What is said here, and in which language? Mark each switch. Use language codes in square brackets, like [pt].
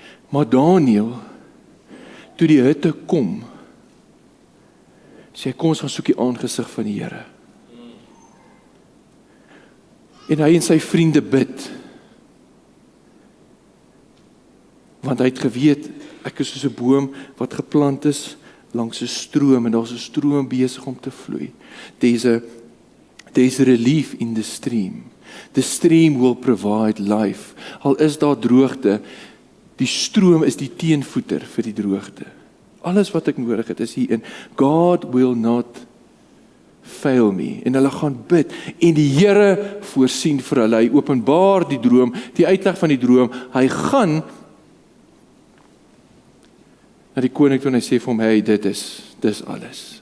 [af] Maar Daniël, toe die hitte kom, sê, kom ons gaan soek die aangesig van die Here. En hy en sy vriende bid, want hy het geweet, ek is soos 'n boom wat geplant is langs 'n stroom, en daar's 'n stroom besig om te vloei. [en] There's a relief in the stream. The stream will provide life. [af] Al is daar droogte, die stroom is die teenvoeter vir die droogte. Alles wat ek nodig het is hierin. [en] God will not fail me. [af] En hulle gaan bid, en die Here voorsien vir hulle. Hy openbaar die droom, die uitleg van die droom. Hy gaan na die koning toe en hy sê vir hom, hey, dis alles.